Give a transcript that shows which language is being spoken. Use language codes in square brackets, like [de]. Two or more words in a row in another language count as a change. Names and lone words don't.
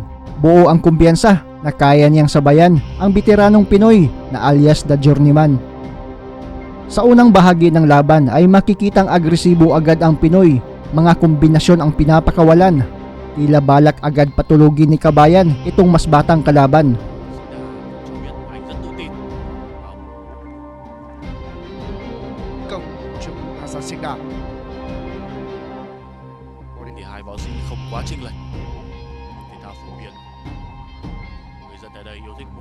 [tl] Buo ang kumpiyansa na kaya niyang sabayan ang veteranong Pinoy na alias The Journeyman. Sa unang bahagi ng laban ay makikitang agresibo agad ang Pinoy. Mga kombinasyon ang pinapakawalan. Tila balak agad patulugin ni Kabayan itong mas batang kalaban. [vi] Công chụp Hassan Sikdar. Thì hai võ sĩ không quá chênh lệch. Thể thao phổ biến, người dân tại đây yêu thích.